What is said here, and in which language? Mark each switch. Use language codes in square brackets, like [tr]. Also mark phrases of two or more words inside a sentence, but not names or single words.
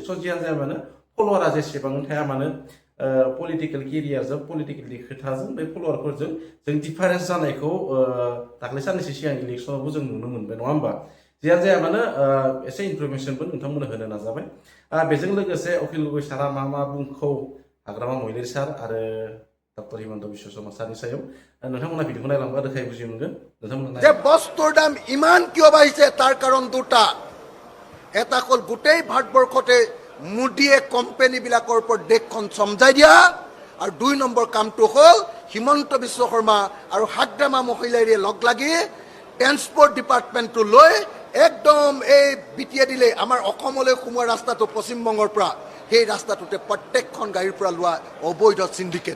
[brx] स' जियानो जाया मानो फल'वारा जेसेबां थाया मानो पलिटिकेल केरियारजों पलिटिकेलनि खोथाजों बे फल'वारफोरजों जों डिफारेन्स जानायखौ दाख्लै साननैसो सिगां इलेक्सनावबो जों नुनो मोनबाय, नङा होमबा? जियानो जाया मानो एसे इनफरमेसनबो नोंथांमोननो होनो नाजाबाय। बेजों लोगोसे अखिल गगৈ सारा मा बुंखौ हाग्रामा महिलारि सार आरो डक्टर हिमন্ত बिश्व शर्मा सारनि सायाव नोंथांमोना भिडिअखौ नायलांबा रोखायै बुजि मोनगोन। नोंथांमोना [as] যে বস্তুৰ দাম ইমান কিয় বাঢ়িছে তাৰ কাৰণ দুটা। এটা হ'ল গোটেই ভাৰতবৰ্ষতে মোদীয়ে কোম্পানীবিলাকৰ ওপৰত দেশখন চমজাই দিয়া, আৰু 2 নম্বৰ কামটো হ'ল হিমন্ত বিশ্ব শৰ্মা আৰু হাগ্ৰামা মহিলাৰে লগ লাগি ট্ৰেন্সপৰ্ট ডিপাৰ্টমেণ্টটো লৈ একদম এই বিটিয়ে দিলে আমাৰ অসমলৈ সোমোৱা ৰাস্তাটো পশ্চিমবংগৰ পৰা সেই ৰাস্তাটোতে প্ৰত্যেকখন গাড়ীৰ পৰা লোৱা অবৈধ সিন্ডিকেট।